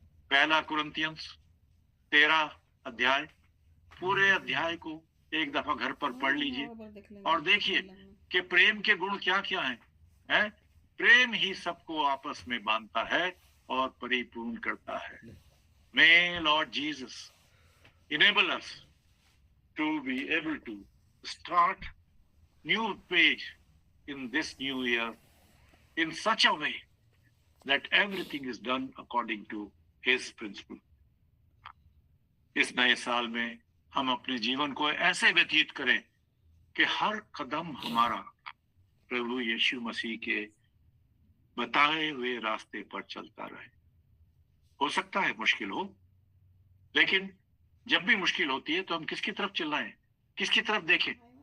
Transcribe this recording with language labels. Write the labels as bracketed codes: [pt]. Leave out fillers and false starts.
[hi] 1 कुरिन्थियंस 13 अध्याय। पूरे अध्याय को एक दफा घर पर पढ़ लीजिए और देखिए कि प्रेम के गुण क्या क्या हैं। प्रेम ही सबको आपस में बांधता है और परिपूर्ण करता है। [en] May Lord Jesus enable us to be able to start new page in this new year in such a way that everything is done according to His principle. [hi] इस नए साल में हम अपने जीवन को ऐसे व्यतीत करें कि हर कदम हमारा प्रभु यीशु मसीह के बताए हुए रास्ते पर चलता रहे। हो सकता है मुश्किल हो, लेकिन जब भी मुश्किल होती है तो हम किसकी तरफ चिल्लाएं, किसकी तरफ देखें?